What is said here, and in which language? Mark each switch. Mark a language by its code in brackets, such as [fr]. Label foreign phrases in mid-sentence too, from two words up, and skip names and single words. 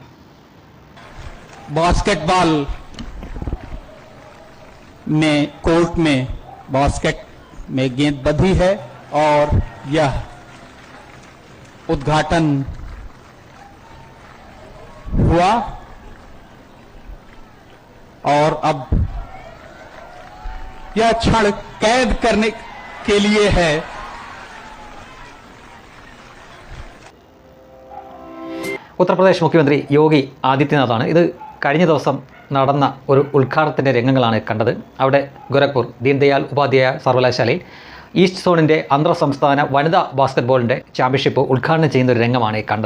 [hi] बास्केटबॉल में कोर्ट में बास्केट में गेंद बंधी है और यह उद्घाटन हुआ और अब यह क्षण कैद करने के लिए है. [ml] ഉത്തർപ്രദേശ് മുഖ്യമന്ത്രി യോഗി ആദിത്യനാഥാണ്. ഇത് കഴിഞ്ഞ ദിവസം നടന്ന ഒരു ഉദ്ഘാടനത്തിൻ്റെ രംഗങ്ങളാണ് കണ്ടത്. അവിടെ ഗോരഖ്പൂർ ദീൻദയാൽ ഉപാധ്യായ സർവകലാശാലയിൽ ഈസ്റ്റ് സോണിൻ്റെ അന്തർ സംസ്ഥാന വനിതാ ബാസ്കറ്റ്ബോളിൻ്റെ ചാമ്പ്യൻഷിപ്പ് ഉദ്ഘാടനം ചെയ്യുന്ന ഒരു രംഗമാണ് കണ്ടത്.